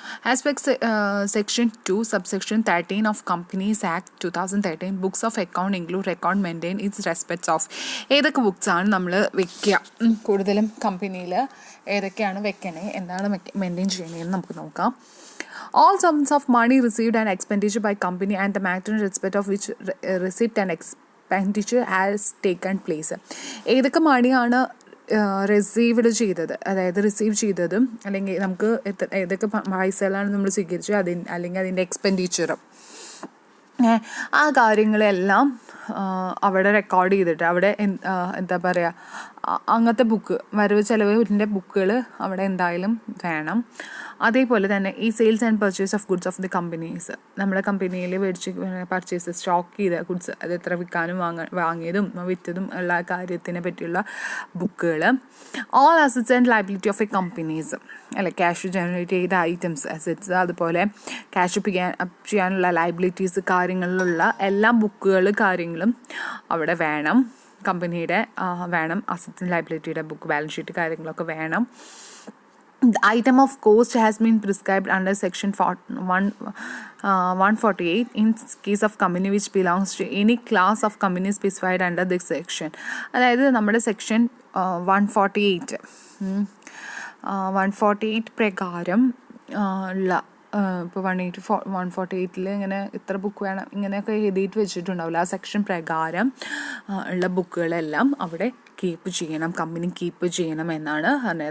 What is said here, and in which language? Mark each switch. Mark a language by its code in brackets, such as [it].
[en] As per section 2 subsection 13 of companies act 2013, books of account include record maintain its respects of. [ml] ഏതൊക്കെ ബുക്സാണ് നമ്മൾ വെക്കുക, കൂടുതലും കമ്പനിയിൽ ഏതൊക്കെയാണ് വെക്കണേ, എന്താണ് മെയിൻറ്റെയിൻ ചെയ്യണേന്ന് നമുക്ക് നോക്കാം. [en] All sums of money received and expenditure by company and the matter in respect of which receipt and expenditure has taken place. [ml] ഏതൊക്കെ മണിയാണ് റിസീവ്ഡ് ചെയ്തത്, അതായത് റിസീവ് ചെയ്തതും അല്ലെങ്കിൽ നമുക്ക് ഏതൊക്കെ പൈസകളാണ് നമ്മൾ സ്വീകരിച്ചത് അല്ലെങ്കിൽ അതിൻ്റെ എക്സ്പെൻഡിച്ചറും, ആ കാര്യങ്ങളെല്ലാം അവിടെ റെക്കോർഡ് ചെയ്തിട്ട് അവിടെ എന്താ പറയുക, അങ്ങനത്തെ ബുക്ക് വരവ് ചെലവിൻ്റെ ബുക്കുകൾ അവിടെ എന്തായാലും വേണം. അതേപോലെ തന്നെ ഈ [en] sales and purchase of goods of the companies, [ml] നമ്മുടെ കമ്പനിയിൽ പർച്ചേസ് സ്റ്റോക്ക് ചെയ്ത ഗുഡ്സ്, അത് എത്ര വിൽക്കാനും വാങ്ങിയതും വിറ്റതും ഉള്ള കാര്യത്തിനെ പറ്റിയുള്ള ബുക്കുകൾ. [en] all assets and liability of a companies, [ml] അല്ലെ, ക്യാഷ് ജനറേറ്റ് ചെയ്ത ഐറ്റംസ് അസറ്റ്സ്, അതുപോലെ ക്യാഷ് ചെയ്യാനുള്ള ലയബിലിറ്റീസ് കാര്യങ്ങളിലുള്ള എല്ലാ ബുക്കുകൾ കാര്യങ്ങളും അവിടെ വേണം. കമ്പനിയുടെ വേണം, assets and ലയബിലിറ്റിയുടെ book, balance sheet കാര്യങ്ങളൊക്കെ വേണം. [en] The item of cost has been prescribed under section 148 in case of company which belongs to any class of company specified under this section. [ml] അതായത് നമ്മുടെ സെക്ഷൻ 148 പ്രകാരം ഉള്ള ഇപ്പോൾ 148 ഇങ്ങനെ ഇത്ര ബുക്ക് വേണം ഇങ്ങനെയൊക്കെ എഴുതിയിട്ട് വെച്ചിട്ടുണ്ടാവില്ല. ആ സെക്ഷൻ പ്രകാരം ഉള്ള ബുക്കുകളെല്ലാം അവിടെ കീപ്പ് ചെയ്യണം, കമ്പനി കീപ്പ് ചെയ്യണം എന്നാണ് പറഞ്ഞത്.